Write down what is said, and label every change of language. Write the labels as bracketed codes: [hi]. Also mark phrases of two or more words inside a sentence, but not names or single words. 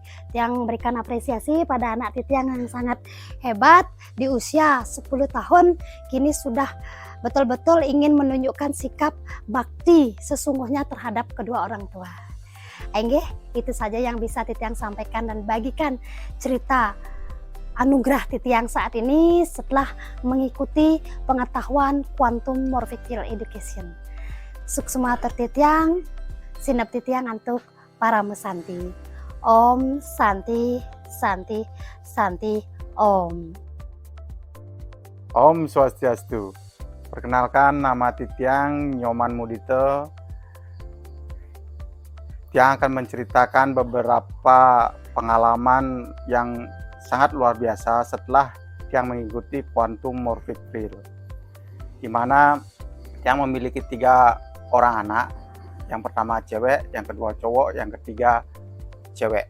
[id] Yang memberikan apresiasi pada anak Titiang yang sangat hebat di usia 10 tahun, kini sudah betul-betul ingin menunjukkan sikap bakti sesungguhnya terhadap kedua orang tua. Enggih, itu saja yang bisa Titiang sampaikan dan bagikan cerita anugerah Titiang saat ini setelah mengikuti pengetahuan Quantum Morphic Field Education. [ban] Suksema Titiang, sinep Titiang [id] untuk para [ban] mesanti. [sa] Om Santi Santi Santi Om. [ban] Om Swastiastu. [id] Perkenalkan, nama Titiang Nyoman Mudito. Yang akan menceritakan beberapa pengalaman yang sangat luar biasa setelah yang mengikuti Quantum Morphic Field, di mana yang memiliki 3 orang anak, yang pertama cewek, yang kedua cowok, yang ketiga cewek.